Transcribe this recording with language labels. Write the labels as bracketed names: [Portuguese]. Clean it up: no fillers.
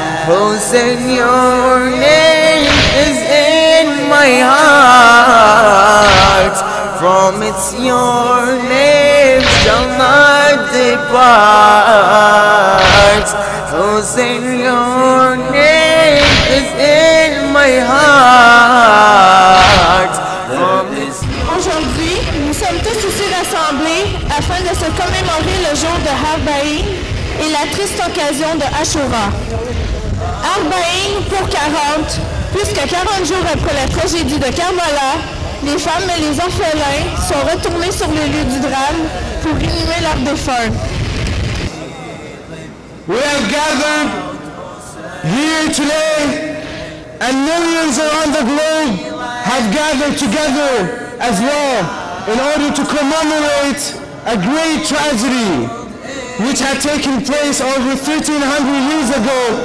[English] Hussein, your name is in my heart. From it's your name shall not depart. Hussein, your name is in my heart. [French] Aujourd'hui, nous sommes tous ici rassemblés afin de se commémorer le jour de Arba'in et la triste occasion de Ashura. Arba'in pour 40, puisque 40 jours après la tragédie de Karbala, les femmes et les orphelins sont retournés sur le lieu du drame pour inhumer leurs défunts. [English] We have gathered here today, and millions around the globe have gathered together as well in order to commemorate a great tragedy which had taken place over 1,300 years ago,